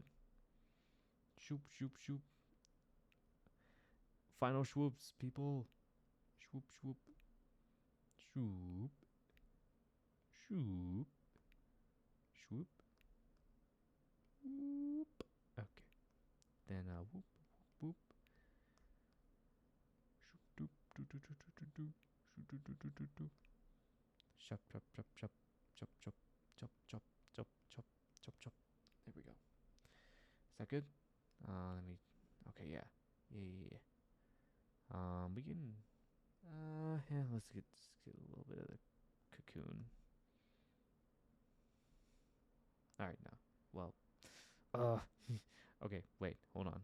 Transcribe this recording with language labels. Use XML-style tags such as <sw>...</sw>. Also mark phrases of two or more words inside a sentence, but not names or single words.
<en>Shoop shoop shoop. Final swoops, people. Swoop swoop swoop swoop swoop whoop. Okay. Then whoop whoop. Shoop doop doo doo doo doo doo doo. Shoop doo doo doo doo doo. Chop chop chop chop chop chop chop chop chop chop chop chop. There we go. Is that good? Let me. Okay, yeah, yeah. We can. Yeah. Let's get a little bit of the cocoon. All right, now. Well. Uh. Okay. Wait. Hold on.</en>